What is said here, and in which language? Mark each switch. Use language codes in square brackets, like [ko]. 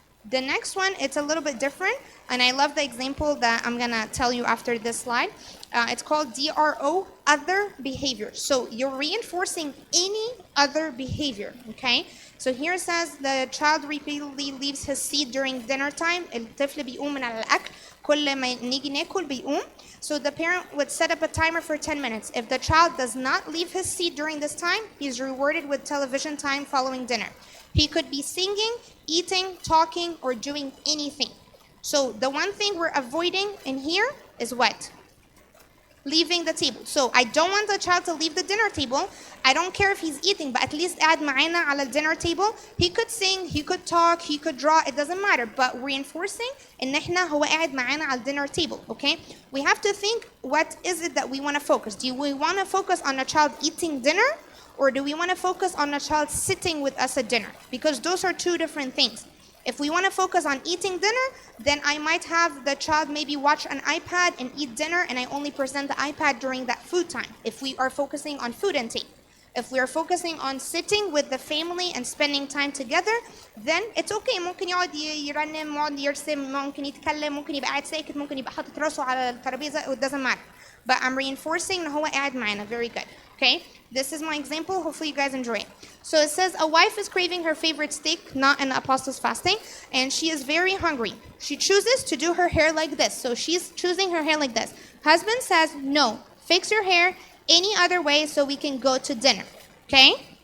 [en] The next one, it's a little bit different, and I love the example that I'm going to tell you after this slide. It's called DRO, other behavior. So you're reinforcing any other behavior, okay? So here it says the child repeatedly leaves his seat during dinner time. [ar] الطفل بيقوم من على الأكل كل ما نيجي ناكل بيقوم. [en] So the parent would set up a timer for 10 minutes. If the child does not leave his seat during this time, he's rewarded with television time following dinner. He could be singing, eating, talking, or doing anything. So the one thing we're avoiding in here is what? Leaving the table. So I don't want the child to leave the dinner table. I don't care if he's eating, but at least [ar] قاعد معانا على [en] dinner table. He could sing, he could talk, he could draw, it doesn't matter. But reinforcing [ar] إن إحنا هو قاعد معانا على [en] dinner table, okay? We have to think, what is it that we want to focus? Do we want to focus on a child eating dinner? Or do we want to focus on a child sitting with us at dinner? Because those are two different things. If we want to focus on eating dinner, then I might have the child maybe watch an iPad and eat dinner, and I only present the iPad during that food time, if we are focusing on food intake. If we are focusing on sitting with the family and spending time together, then it's okay. [ar] ممكن يقعد يرنم، ممكن يرسم، ممكن يتكلم، ممكن يبقى قاعد ساكت، ممكن يبقى حاطط راسه على الترابيزة. [en] It doesn't matter. But I'm reinforcing [ar] إن هو قاعد معانا. [en] Very good. Okay, this is my example. Hopefully you guys enjoy it. So it says a wife is craving her favorite steak, not in the apostles' fasting, and she is very hungry. She chooses to do her hair like this. So she's choosing her hair like this. Husband says, no, fix your hair any other way so we can go to dinner. Okay?